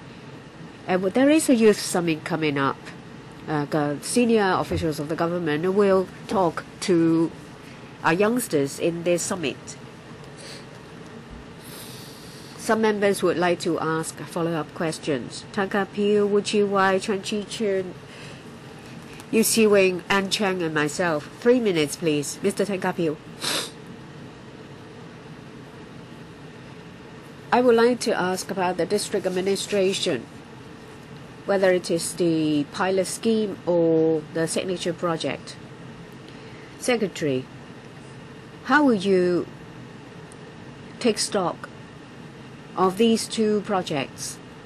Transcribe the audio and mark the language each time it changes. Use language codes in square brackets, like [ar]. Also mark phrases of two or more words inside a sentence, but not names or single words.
[en] And there is a youth summit coming up. Senior officials of the government will talk to our youngsters in this summit. Some members would like to ask follow-up questions. Tan Ka Pil, Wu Chi Wai, Chuan Chi Chun, Yu Si Wing, Ann Cheng, and myself. 3 minutes, please. Mr. Tan Ka Pil. I would like to ask about the district administration, whether it is the pilot scheme or the signature project. Secretary, how will you take stock of these 2 projects?